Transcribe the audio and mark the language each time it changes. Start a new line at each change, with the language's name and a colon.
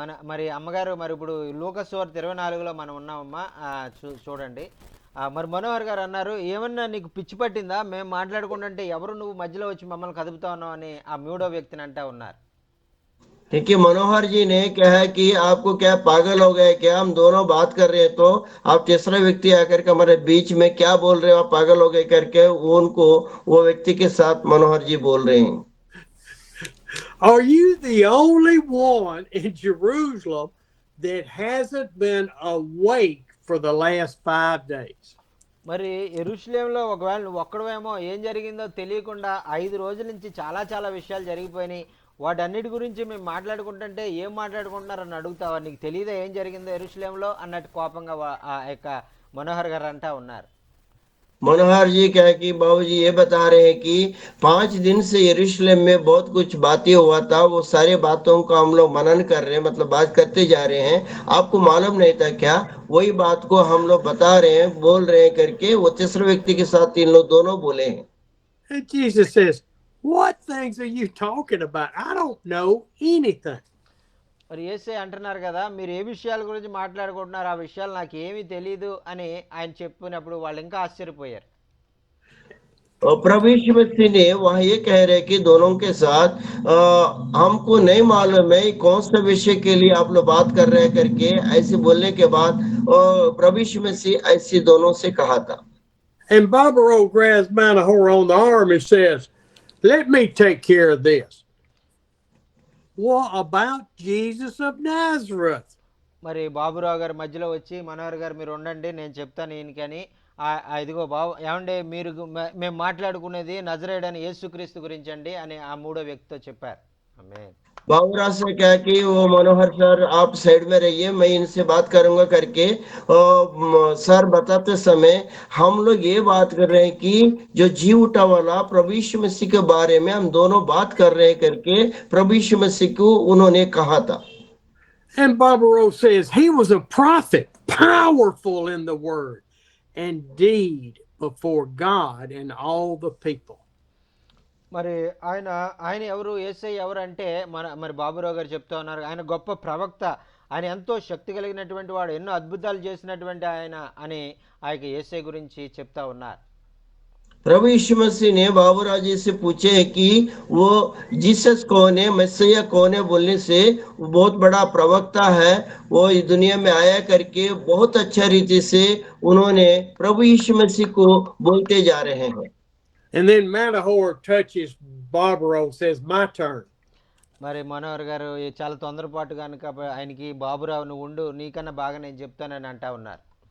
Telugu: మరి అమ్మగారు, మరి ఇప్పుడు లూకాసు వార్త 24లో మనం ఉన్నామమ్మా, చూడండి. మరి మనోహర్ గారు అన్నారు, ఏమన్నా నీకు పిచ్చి పట్టిందా, మేము మాట్లాడుకుంటుంటే ఎవరు నువ్వు మధ్యలో వచ్చి మమ్మల్ని కదుపుతా ఉన్నావు అని ఆ మూడో వ్యక్తిని అంటా ఉన్నారు.
Hindi: क्योंकि मनोहर जी ने क्या है कि आपको क्या पागल हो गए क्या, हम दोनों बात कर रहे हैं तो आप तीसरा व्यक्ति आकर के हमारे बीच में क्या बोल रहे हो, आप पागल हो गए करके वो व्यक्ति के साथ मनोहर जी बोल रहे हैं।
English: Are you the only one in Jerusalem that hasn't been awake for the last 5 days?
Telugu: మరి యెరూషలేములో ఒకవేళ నువ్వు ఒక్కడవేమో ఏం జరిగిందో తెలియకుండా 5 రోజుల నుంచి చాలా విషయాలు జరిగిపోయినాయి, వాటన్నిటి గురించి మేము మాట్లాడుకుంటుంటే ఏం మాట్లాడుకుంటున్నారని అడుగుతావా, నీకు తెలియదా ఏం జరిగిందో యెరూషలేములో అన్నట్టు కోపంగా ఆ యొక్క మనోహర్ గారు అంటా ఉన్నారు.
Hindi: मनोहर जी क्या है कि बाबूजी ये बता रहे हैं कि 5 दिन से यरूशलेम में बहुत कुछ बातें हुआ था, वो सारे बातों का हम लोग मनन कर रहे हैं, मतलब बात करते जा रहे हैं। आपको मालूम नहीं था क्या? वही बात को हम लोग बता रहे हैं, बोल रहे हैं करके वो तीसरे व्यक्ति के साथ इन लोग दोनों बोले हैं।
English: And Jesus says, "What things are you talking about? I don't know anything."
Telugu: మరి యేసే అంటున్నారు కదా, మీరు ఏ విషయాల గురించి మాట్లాడుకుంటున్నారు, ఆ విషయాలు నాకు ఏమీ తెలియదు అని ఆయన చెప్పినప్పుడు వాళ్ళు ఇంకా ఆశ్చర్యపోయారు.
Hindi: और प्रभु यीशु मसीह ने वहाँ ये कह रहे कि दोनों के साथ हमको नहीं मालूम है कौन सा विषय के लिए आप लोग बात कर रहे हैं करके ऐसे बोलने के बाद प्रभु यीशु मसीह ऐसे दोनों से कहा था।
English: And Barbaro grabs Manahor on the arm and says, "Let me take care of this." What about Jesus of Nazareth?
Telugu: మరి బాబురావు గారు మధ్యలో వచ్చి, మనోహర్ గారు మీరు ఉండండి, నేను చెప్తాను ఈయనకని. ఇదిగో బాబు, ఏమంటే మీరు మేము మాట్లాడుకునేది నజరేయుడైన యేసుక్రీస్తు గురించి అండి అని ఆ మూడో వ్యక్తితో చెప్పారు. ఆమేన్.
Hindi: बाबूराज से क्या कि वो मनोहर सर आप साइड में रहिए, मैं इनसे बात करूंगा करके सर बताते समय हम लोग ये बात कर रहे हैं कि जो जी उठा वाला प्रभु यीशु मसीह के बारे में हम दोनों बात कर रहे हैं करके प्रभु यीशु मसीह को उन्होंने कहा था।
English: And Barbaro says he was a prophet, powerful in the word and deed before God and all the people.
Telugu: మరి ఆయన ఆయన ఎవరు, యేసయ్య ఎవరు అంటే మరి బాబురావు గారు చెప్తా ఉన్నారు, ఆయన గొప్ప ప్రవక్త, ఆయన ఎంతో శక్తి కలిగినటువంటి వాడు, ఎన్నో అద్భుతాలు చేసినటువంటి ఆయన అని ఆ యొక్క యేసయ్య గురించి చెప్తా ఉన్నారు.
Hindi: प्रभु यीशु मसीह ने बाबूराव जी से पूछे कि वो जीसस कौन है, मसीहा कौन है बोलने से वो बहुत बड़ा प्रवक्ता है, वो इस दुनिया में आया करके बहुत अच्छा रीति से उन्होंने प्रभु यीशु मसीह को बोलते जा रहे हैं।
English: And then Manahor touches Barbaro and says, "My turn."
Telugu: మరి మనోహర్ గారు చాలా తొందరపాటు కనుక ఆయనకి, బాబురావు నువ్వు ఉండు, నీకన్నా బాగా నేను చెప్తానని అంటా ఉన్నారు.